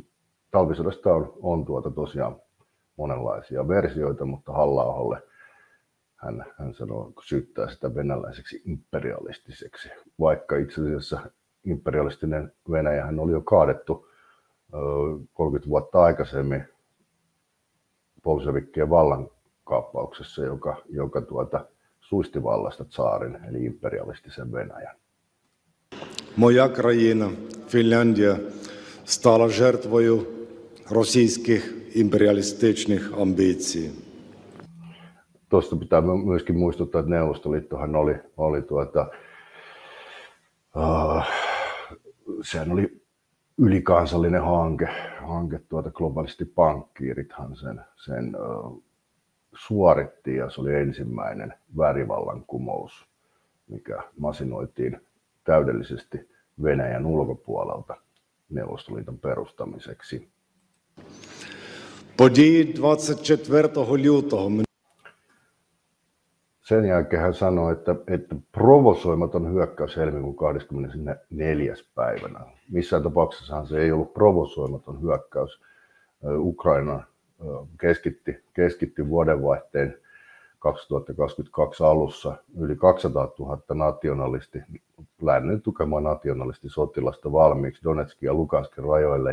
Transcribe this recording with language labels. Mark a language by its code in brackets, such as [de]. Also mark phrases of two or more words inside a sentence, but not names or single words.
[fi] Talvisodasta on tosiaan monenlaisia versioita, mutta Halla-aholle hän syyttää sitä venäläiseksi imperialistiseksi, vaikka itse asiassa imperialistinen Venäjähän oli jo kaadettu 30 vuotta aikaisemmin bolshevikkien vallankaappauksessa, joka suisti vallasta tsaarin eli imperialistisen Venäjän. [uk] Моя країна, Фінляндія, стала жертвою російських імперіалістичних амбіцій. [fi] Tuosta pitää myöskin muistuttaa, että Neuvostoliittohan sehän oli ylikansallinen hanke globaalisti pankkiirithan sen suoritti ja se oli ensimmäinen värivallankumous, mikä masinoitiin täydellisesti Venäjän ulkopuolelta Neuvostoliiton perustamiseksi. [uk] Події 24 лютого. [fi] Sen jälkeen hän sanoi, että provosoimaton hyökkäys helmikuun 24. päivänä. Missään tapauksessahan se ei ollut provosoimaton hyökkäys. Ukraina keskitti vuodenvaihteen 2022 alussa yli 200 000 lännen tukemaa nationalistisotilasta valmiiksi Donetskin ja Luganskin rajoille.